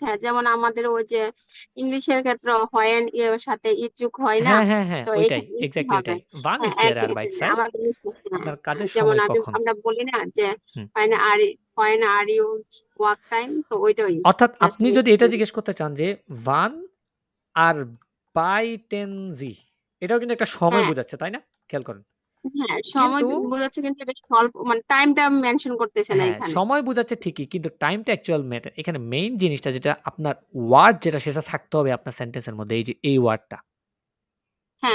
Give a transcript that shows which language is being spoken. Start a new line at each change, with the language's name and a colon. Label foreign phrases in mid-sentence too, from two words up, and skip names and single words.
Bangla: যেমন আমাদের ওই যে ইংলিশের ক্ষেত্রে হয়েন এর সাথে ইট যুগ হয় না, হ্যাঁ, তো ওইটাই এখানে কি এক্স্যাক্টলি হবে? ওইটাই। Wann হ্যাঁ
German: ist Ihre Arbeitszeit?
Bangla: আমাদের mistake, হ্যাঁ। আপনার কাজের যেমন সময় কখন? আমরা বলি না যে হুম। হয় না
English: are you work time,
Bangla: তো ওইটাই অর্থাৎ জাস্ট আপনি যদি এটা মিস্টেক। জিজ্ঞেস করতে চান যে
German: wann arbeiten Sie?
Bangla: এটাও কিন্তু একটা সময় হ্যাঁ বোঝাচ্ছে, তাই না? খেয়াল করেন। হ্যাঁ সময় কিন্তু বোঝাচ্ছে কিন্তু এটা স্বল্প মানে টাইমটা মেনশন করতেছে না হ্যাঁ, এখানে। সময় বোঝাচ্ছে ঠিকই কিন্তু টাইমটা
English: actual matter.
Bangla: এখানে মেইন জিনিসটা যেটা আপনার ওয়ার্ড যেটা সেটা থাকতে হবে আপনার সেন্টেন্সের মধ্যে এই যে এই ওয়ার্ডটা। হ্যাঁ